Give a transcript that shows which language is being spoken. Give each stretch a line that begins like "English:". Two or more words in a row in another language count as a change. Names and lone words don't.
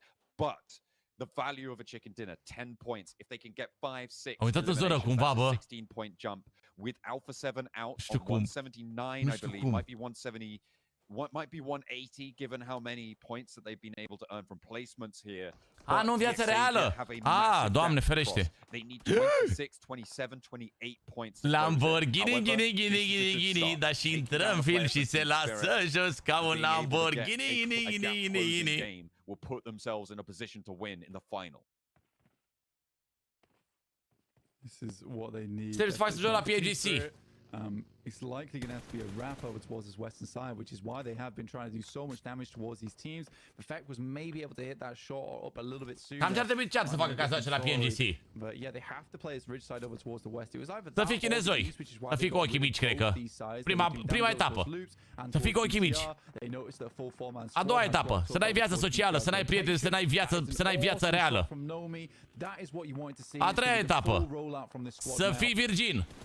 English: But the value of a chicken dinner, 10 points. If they can get 5, 6, 16-point jump with Alpha 7 out on 179, I believe. Might be 170. What might be 180 given how many points that they've been able to earn from placements here.
Romanian: Nu în viața reală. Doamne ferește.
English: They need 26, 27, 28 points.
Romanian: Lamborghini, gini, dar și intră în film și se lasă jos ca un Lamborghini, gini.
English: Will put themselves in a position to win in the final. This is what they need.
Romanian: Trebuie să faci să joci la PMGC.
English: It's likely going to have to be a wrap over towards this western side, which is why they have been trying to do so much damage towards these teams. The fact was maybe able to hit that shot up a little bit sooner.
Romanian: Cam ce ar trebui să facă ca să joace la PMGC?
English: But yeah, they have to play this ridge side over towards the west. It was either
Romanian: să fii chinezoi, să fii cu ochii mici, cred că. Prima etapă. Să fii cu ochii mici. A doua etapă, să n-ai viață socială, să n-ai prieteni, să n-ai viață reală. A treia etapă, să fii virgin.